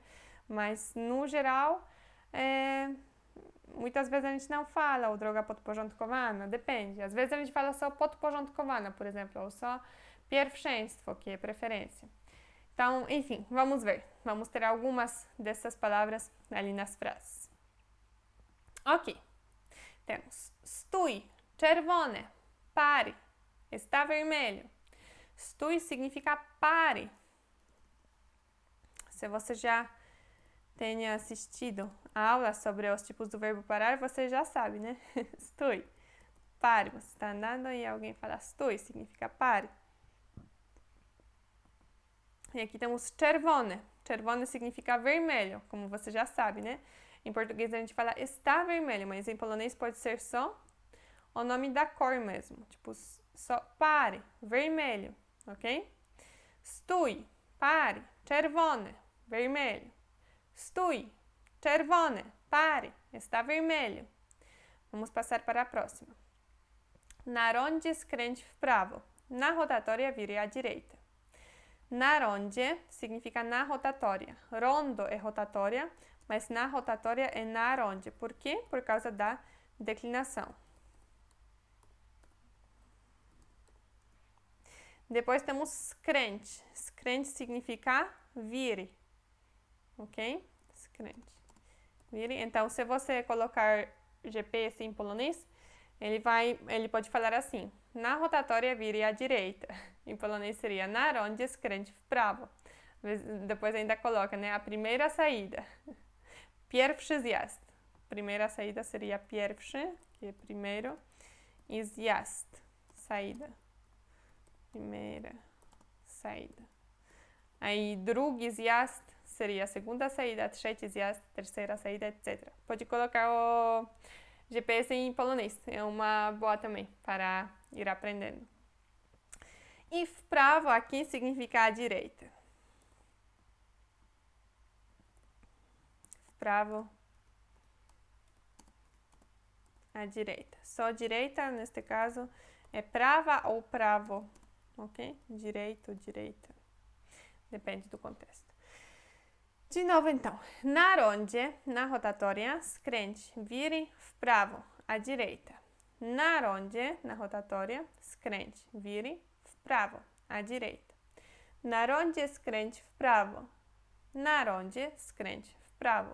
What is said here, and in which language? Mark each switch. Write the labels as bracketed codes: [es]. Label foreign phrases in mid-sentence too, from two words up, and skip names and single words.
[pt] Mas, no geral, muitas vezes a gente não fala o [pl] droga podporządkowana, [pt] depende. Às vezes a gente fala só podporządkowana, por exemplo, ou só pierwszeństwo, que é preferência. Então, enfim, vamos ver. Vamos ter algumas dessas palavras ali nas frases. Ok. Temos [pl] stój, czerwone, [pt] pare, está vermelho. Stój significa pare. Se você já tenha assistido a aula sobre os tipos do verbo parar, você já sabe, né? Stój, pare. Você está andando e alguém fala stój, significa pare. E aqui temos czerwone. Czerwone significa vermelho, como você já sabe, né? Em português a gente fala está vermelho, mas em polonês pode ser só o nome da cor mesmo. Tipo, só pare, vermelho, ok? Stój, pare, czerwone, vermelho. [pl] Stój, czerwone, [pt] pare, está vermelho. Vamos passar para a próxima. [pl] Na rondzie skręć w prawo. [pt] Na rotatória vire à direita. [pl] Na rondzie [pt] significa na rotatória. Rondo é rotatória, mas na rotatória é [pl] na rondzie. [pt] Por quê? Por causa da declinação. Depois temos skręć. Skręć significa vire. Ok? Skręć. Vire. Então, se você colocar GPS em polonês, ele pode falar assim: na rotatória vire à direita. Em polonês seria [pl] na rondzie skręć w prawo. [pt] Depois ainda coloca, né, a primeira saída. [pl] Pierwszy zjazd. [pt] Primeira saída seria pierwszy, que é primeiro, e zjazd, saída. Primeira saída. Aí [pl] drugi zjazd [pt] seria a segunda saída, [pl] trzeci zjazd, [pt] terceira saída, etc. Pode colocar o GPS em polonês, é uma boa também para ir aprendendo. E wprawo aqui significa à direita. Wprawo, à direita. Só direita, neste caso, é prawa ou prawo, ok? Direito, direita. Depende do contexto. De novo, então. [pl] Na rondzie, [pt] na rotatória, skręć, vire [pl] w prawo, [pt] à direita. [pl] Na rondzie, [pt] na rotatória, skręć, vire [pl] w prawo, [pt] à direita. [pl] Na rondzie skręć w prawo. Na rondzie skręć w prawo.